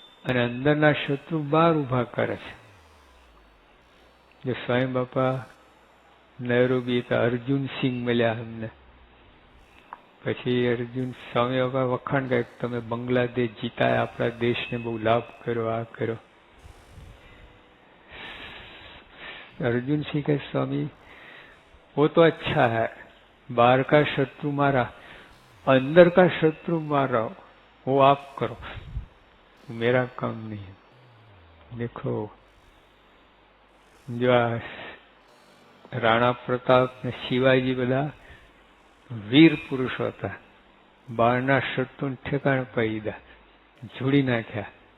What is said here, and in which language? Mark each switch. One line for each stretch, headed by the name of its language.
Gujarati: અને અંદરના શત્રુ બહાર ઉભા કરે છે. જો સ્વામી બાપા નૈરોબી હતા, અર્જુન સિંહ મળ્યા અમને. પછી અર્જુન સ્વામી બાપા વખાણ કરે, તમે બાંગ્લાદેશ જીતાય, આપણા દેશને બહુ લાભ કર્યો, આ કર્યો.
Hindi: अर्जुन सिंह के स्वामी वो तो अच्छा है, बाहर का शत्रु मारा, अंदर का शत्रु मारा वो आप करो, मेरा काम नहीं है. देखो जो राणा प्रताप ने शिवाजी
Gujarati: બધા વીર પુરુષો હતા, બહારના શત્રુને ઠેકાણે પાડી દીધા, જોડી નાખ્યા.